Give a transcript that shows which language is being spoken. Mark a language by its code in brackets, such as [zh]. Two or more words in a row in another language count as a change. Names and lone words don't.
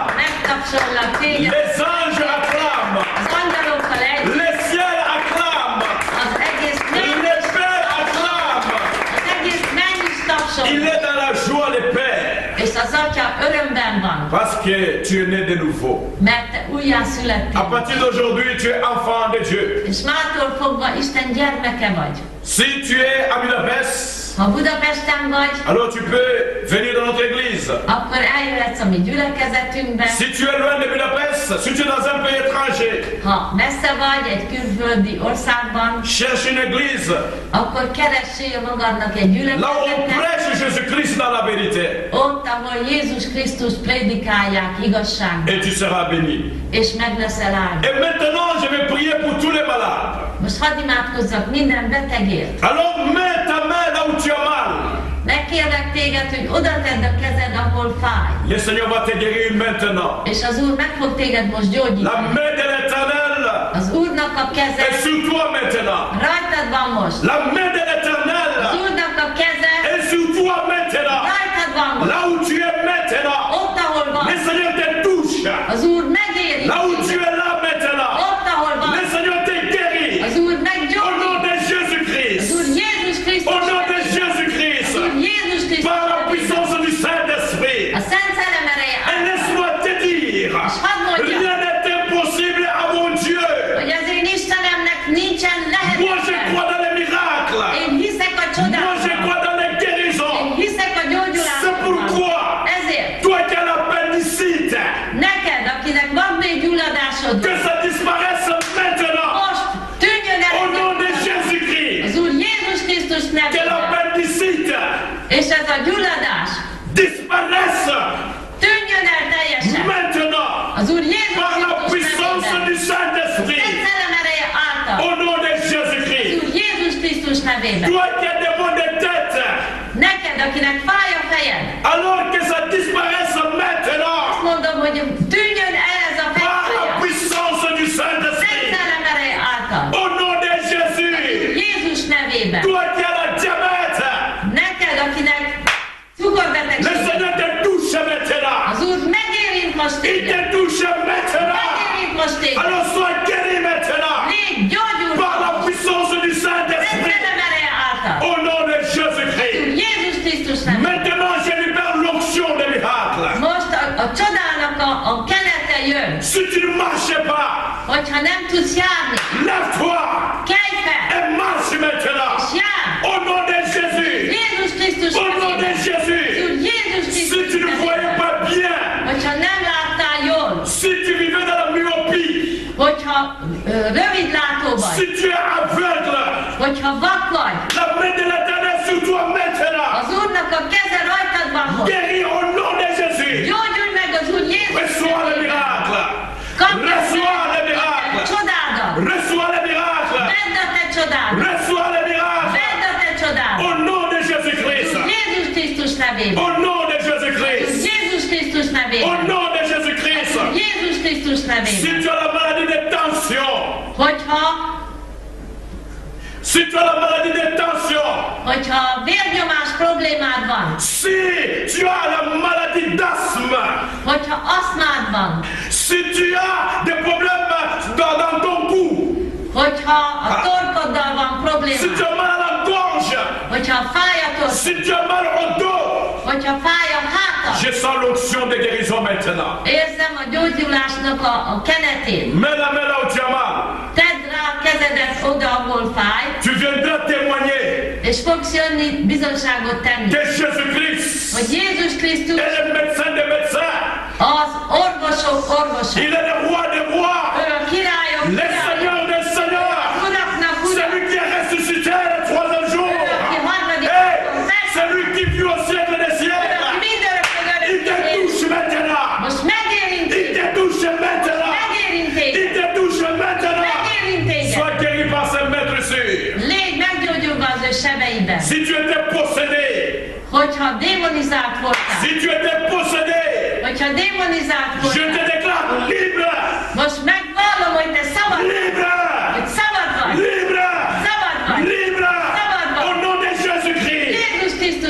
[hu] Megtapsollak téged. [fr] Les anges acclament. [hu] Az angyalokkal együtt, [fr] Les ciels acclament. [hu] az egész menny [fr] Les pères acclament. [hu] az egész menny is [fr] Il [hu] tapsol. [fr] est dans la joie des pères. [hu] És az atya örömben van, [fr] Parce que tu es né de nouveau. [hu] mert te újjá [fr] À [hu] születtél. [fr] partir d'aujourd'hui, tu es enfant de Dieu. [hu] És mától fogva Isten gyermeke vagy. [fr] Si tu es à Budapest, [hu] Ha Budapesten vagy, [fr] alors tu peux venir dans notre église. [hu] akkor eljöhetsz a mi gyülekezetünkbe. [fr] Si tu es loin de Budapest, si tu es dans un pays étranger, [hu] Ha messze vagy egy külföldi országban, [fr] cherche une église. [hu] akkor keressél magadnak egy [fr] Là où on [hu] gyülekezetet, [fr] prêche Jésus-Christ dans la vérité. [hu] ott, ahol Jézus Krisztus prédikálják igazságban, [fr] Et tu seras béni. [hu] és meg leszel áldva. [fr] Et maintenant, je vais prier pour tous les malades. [hu] Most hadd imádkozzak minden betegért. [fr] Alors mets ta main là où tu as mal. [hu] Megkérlek téged, hogy oda tedd a kezed, ahol fáj. [fr] Le Seigneur va te guérir maintenant. [hu] És az Úr meg fog téged most gyógyítani. [fr] La main de l'Éternel [hu] Az Úrnak a keze [fr] est sur toi maintenant. [hu] rajtad van most. [fr] La main de [hu] Az [fr] l'Éternel [hu] Úrnak a keze [fr] est sur toi maintenant. [hu] rajtad van most. [fr] Là où tu es maintenant. [hu] Ott, ahol [fr] Le [hu] van. [fr] Seigneur te touche. [hu] Az Úr megéri. [fr] Là où tu es là maintenant. [hu] Ott, ahol [fr] Le [hu] van. [fr] Seigneur te guérit. [hu] Az Úr [fr] Au nom [hu] meggyógyít. [fr] de [hu] Az [fr] Jésus-Christ. [hu] Úr Jézus Krisztus. [fr] Au nom de [hu] Az [fr] Jésus-Christ. [hu] Úr Jézus Krisztus. [fr] Par la puissance du Saint-Esprit. [hu] A Szent Szellem ereje [fr] Et laisse-moi te dire, rien n'est impossible à mon Dieu. [hu] hogy az én Istenemnek nincsen [fr] Moi, je [hu] lehetetlen. [fr] crois dans les miracles. [hu] Én hiszek a [fr] Moi, je [hu] csodákban. [fr] crois dans les [hu] Én [fr] guérisons. [hu] hiszek a [fr] C'est [hu] gyógyulásban. [fr] pourquoi, [hu] Ezért [fr] toi qui as l'appendicite, [hu] neked, akinek van még gyulladásod, [fr] que ça disparaisse maintenant. [hu] most tűnjön el [fr] Au nom de [hu] az [fr] Jésus-Christ. [hu] Úr Jézus Krisztus [fr] Que [hu] nevében. [fr] l'appendicite [hu] És ez a gyulladás [fr] disparaisse [hu] tűnjön el teljesen. [fr] maintenant. [hu] Az Úr Jézus [fr] Par la [hu] Krisztus [fr] puissance [hu] nevében. [fr] du Saint-Esprit. [hu] Szent Szellem ereje által. [fr] Au nom de [hu] Az [fr] Jésus-Christ. [hu] Úr Jézus Krisztus nevében. [fr] Toi qui as des maux de tête, [hu] Neked, akinek fáj a fejed, [fr] alors que ça disparaisse maintenant. [hu] azt mondom, hogy tűnjön el ez a [fr] Par la [hu] fejfájás. [fr] puissance du [hu] Szent [fr] Saint-Esprit. [hu] Szellem ereje által. [fr] Au nom de Jésus. [hu] Jézus nevében. [fr] Toi qui as la diabète, [hu] Neked, akinek [fr] le [hu] cukorbetegség, [fr] Seigneur te touche maintenant. [hu] az Úr megérint most [fr] Il [hu] téged. [fr] te touche maintenant. [hu] Megérint most téged. [fr] Alors sois guéri maintenant. [hu] Légy gyógyul. [fr] Par la puissance du [hu] Szent [fr] Saint-Esprit. [hu] Szellem ereje által. [fr] Au nom de Jésus-Christ. [hu] Jézus Krisztus nevében. [fr] Maintenant, je libère l'onction des miracles. [hu] Most a csodának a kenete jön. [fr] Si tu ne marches pas, [hu] Hogyha nem tudsz járni, [fr] lève-toi [hu] kelj fel, [fr] et marche maintenant. [hu] és jár. [fr] Au nom de Jésus. [hu] Jézus Krisztus [fr] Au nom de [hu] nevében. [fr] Jésus. [hu] Jézus [fr] Si [hu] Krisztus [fr] tu ne voyais [hu] nevében. [fr] pas bien, [hu] Hogyha nem láttál jól, [fr] si tu vivais dans la myopie, [hu] hogyha rövidlátó vagy, [fr] si tu es aveugle, [hu] hogyha vak vagy, [fr] la main de l'Éternel est sur toi maintenant. [hu] az Úrnak a keze rajtad van most. [fr] Guéris au nom de Jésus. [hu] Gyógyulj meg az Úr Jézus [fr] Reçois le [hu] nevében. [fr] miracle. [hu] Kapd [fr] Reçois le [hu] meg a [fr] miracle. [hu] csodádat. [fr] Reçois le miracle. [hu] Vedd a te csodádat. [fr] Reçois le miracle. [hu] Vedd a te csodádat. [fr] Au nom de Jésus-Christ. [hu] Jézus Krisztus nevében. [fr] Au nom de Jésus-Christ. [hu] Jézus Krisztus [fr] Au [hu] nevében. [fr] nom de Jésus-Christ. [hu] Jézus Krisztus [fr] Si [hu] nevében. [fr] tu as la maladie de tension, [hu] Hogyha [fr] si tu as la maladie de tension, [hu] vérnyomás problémád van, [fr] si tu as la maladie d'asthme, [hu] hogyha aszmád van, [fr] si tu as des problèmes dans ton cou, [hu] hogyha a torkoddal van [fr] si tu [hu] problémád, [fr] as mal à la gorge, [hu] hogyha fáj a torkod, [fr] si tu as mal au dos, [hu] hogyha fáj a hátad, [fr] je sens l'onction de guérison maintenant. [hu] érzem a gyógyulásnak a kenetét. [fr] Mets la main là où tu as mal. [hu] Tedd rá a kezedet oda, ahol fáj, [fr] Tu viendras témoigner [hu] és fogsz jönni bizonságot tenni, [fr] que Jésus-Christ [hu] hogy Jézus Krisztus [fr] est le médecin des médecins. [hu] az orvosok orvosa. [fr] Il est le roi des rois, [hu] Ő a királyok [fr] le [hu] királya, [fr] seigneur des seigneurs. [hu] uraknak ura. [fr] Celui qui est ressuscité le troisième jour. Hey, celui qui vit au siècle des siècles. Il te touche maintenant. [hu] Most megérint [fr] Il te touche maintenant. [hu] megérint [fr] Il [hu] téged, [fr] te touche maintenant. [hu] megérint téged. [fr] Sois guéri par ses maîtres sûrs. [hu] Légy meggyógyulva az ő sebeiben. [fr] Si tu étais possédé, [hu] Hogyha démonizált voltál, [fr] si tu étais possédé, [hu] hogyha démonizált [fr] je [hu] voltál, [fr] te déclare libre. [hu] most megvallom, hogy te szabad, [fr] Libre. [hu] hogy szabad vagy. [fr] Libre. [hu] Szabad vagy. [fr] Libre. [hu] Szabad vagy. [fr] Au nom de Jésus-Christ. [hu] Jézus Krisztus